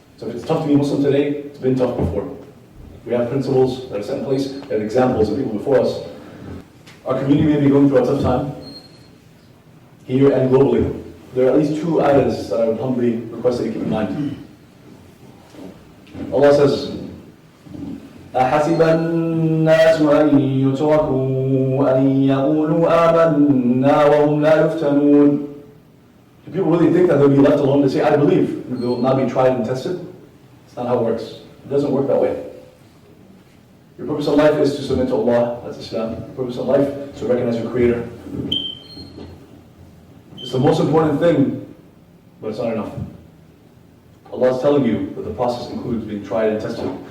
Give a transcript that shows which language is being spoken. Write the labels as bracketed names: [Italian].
[English] So if it's tough to be Muslim today, it's been tough before. We have principles that are set in place, we have examples of people before us. Our community may be going through a tough time, here and globally. There are at least two ayahs that I would humbly request that you keep in mind. Allah says, [Arabic] أحسب الناس أن يتركوا أن يقولوا آمنا وهم لا يفتنون [English] Do people really think that they'll be left alone to say, I believe, and they will not be tried and tested? It's not how it works. It doesn't work that way. Your purpose in life is to submit to Allah, that's Islam. Your purpose in life is to recognize your Creator. It's the most important thing, but it's not enough. Allah is telling you that the process includes being tried and tested.